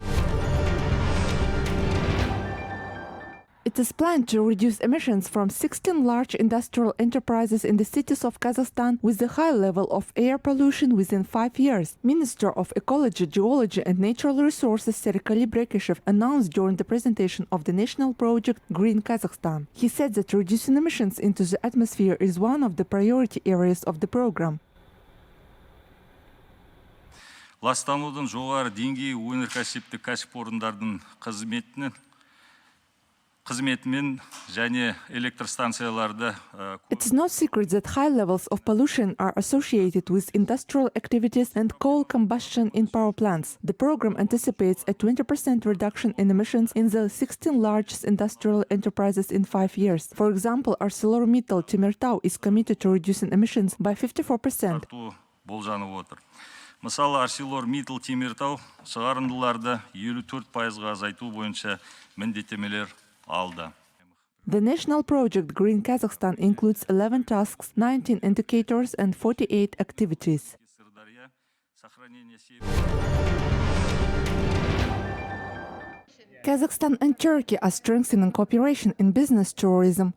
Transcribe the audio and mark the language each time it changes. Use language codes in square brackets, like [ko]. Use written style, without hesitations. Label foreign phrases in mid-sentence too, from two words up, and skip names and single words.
[en] It is planned to reduce emissions from 16 large industrial enterprises in the cities of Kazakhstan with a high level of air pollution within 5 years. Minister of Ecology, Geology and Natural Resources Serikali Brekeshev announced during the presentation of the national project Green Kazakhstan. He said that reducing emissions into the atmosphere is one of the priority areas of the program. [kk] Ластанудың жоғары деңгейі өнеркәсіптік кәсіпорындардың қызметімен және электростанцияларда. [en] It's no secret that high levels of pollution are associated with industrial activities and coal combustion in power plants. The program anticipates a 20% reduction in emissions in the 16 largest industrial enterprises in 5 years. For example, ArcelorMittal Temirtau is committed to reducing emissions by 54%. [kk] Мысалы, ArcelorMittal Temirtau шығарындыларды 54%-ға азайту бойынша міндеттемелер алды. [en] The national project Green Kazakhstan includes 11 tasks, 19 indicators and 48 activities. Kazakhstan and Turkey are strengthening cooperation in business tourism.